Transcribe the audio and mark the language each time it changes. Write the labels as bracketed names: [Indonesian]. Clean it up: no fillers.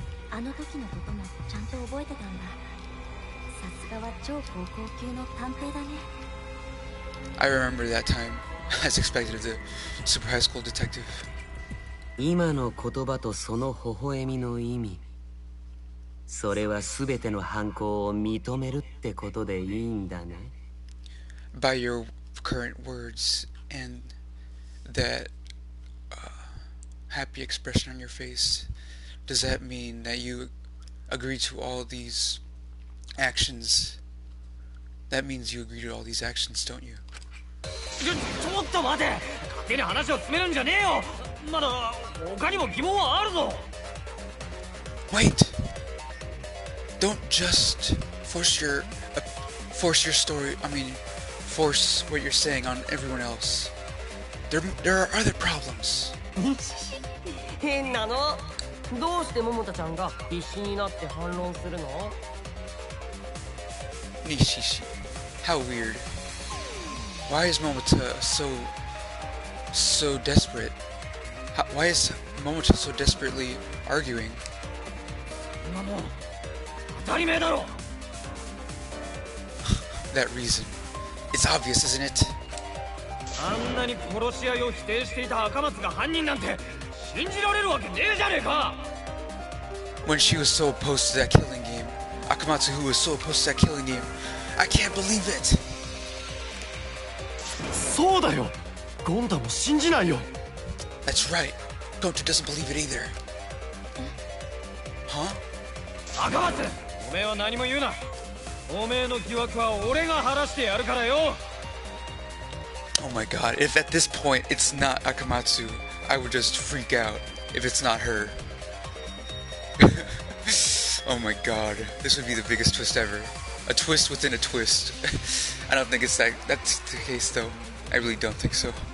[Japanese] あの時のこともちゃんと覚えてたんだ。さすがは超高校級の探偵だね。 [English] I remember that time, as expected of the super high school detective. [Japanese] 今の言葉とその微笑みの意味、それは全ての犯行を認めるってことでいいんだね。 [English] By your current words and that happy expression on your face, does that mean that you agree to all these actions? That means you agree to all these actions, don't you? [Japanese] ちょっと待て。勝手に話を進めるんじゃねえよ。まだ他にも疑問はあるぞ。 [English] Wait! Don't just force your story. Force what you're saying on everyone else. There are other problems. [Japanese] 変なの。どうして桃田ちゃんが必死になって反論するの？ [English] Nishishi. How weird. Why is Momota so desperate? Why is Momota so desperately arguing? [Japanese] 今もう当たり前だろ。 [English] That reason. It's obvious, isn't it? [Japanese] あんなに殺し合いを否定していた赤松が犯人なんて信じられるわけねえじゃねえか。 [English] When she was so opposed to that killing game, Akamatsu, who was so opposed to that killing game, I can't believe it. [Japanese] そうだよ。ゴンダも信じないよ。 [English] That's right. Goto doesn't believe it either. Huh? [Japanese] 赤松、おめえは何も言うな。おめえの疑惑は俺が晴らしてやるからよ。 [English] Oh my god, if at this point it's not Akamatsu, I would just freak out if it's not her. Oh my god, this would be the biggest twist ever. A twist within a twist. I don't think that's the case though. I really don't think so.